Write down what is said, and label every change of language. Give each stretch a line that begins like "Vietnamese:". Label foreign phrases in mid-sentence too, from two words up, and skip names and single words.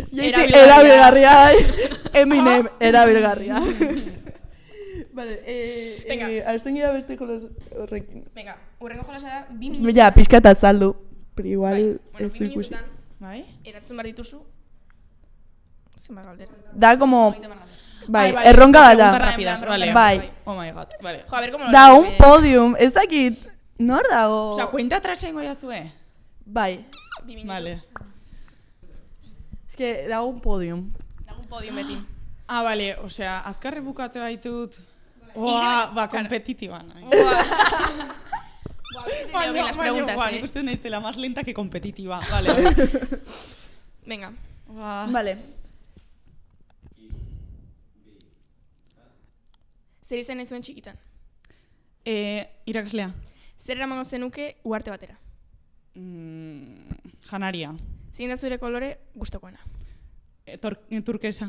Basque: Erabilgarria. Eminem, erabilgarria. Vale, Venga. hasten gira beste jolas horrekin. Venga, urrengo jolasa da, 2 minututan. Ja, pixka eta azaldu. Pero igual Bai, bueno, ez 2 du ikusi. minututan, Bai? erantzun behar dituzu, Zenbat galdera. Da como... 30 galdera. Bai, vale, erronka bat
Spanish: preguntas
Basque: da.
Spanish: rápidas,
Basque: Bai, vale. Bai.
English: Oh my god,
Basque: vale.
Spanish: Jo, a ver, como lo Da un lees,
Basque: podium, ez dakit. Nor dago? Osea,
Spanish: kuenta atrás
Basque: egingo jazue? Bai. 2 minutu. Vale. Ez que dago
Spanish: un podium.
Basque: Dago
Spanish: un podium
Basque: beti. Ah, vale, osea, azkarre bukatze baitut. Ira- Ba, claro. kompetitiban. Buah,
Spanish: veo bien las preguntas,
Basque: Nik uste naizela
Spanish: más lenta que competitiva. Vale.
Basque: Venga. Vale. Zer izan ez zuen txikitan? Irakaslea. Zer eramango zenuke uarte batera? Janaria. Zein da zure kolore gustokoena? Turkesa.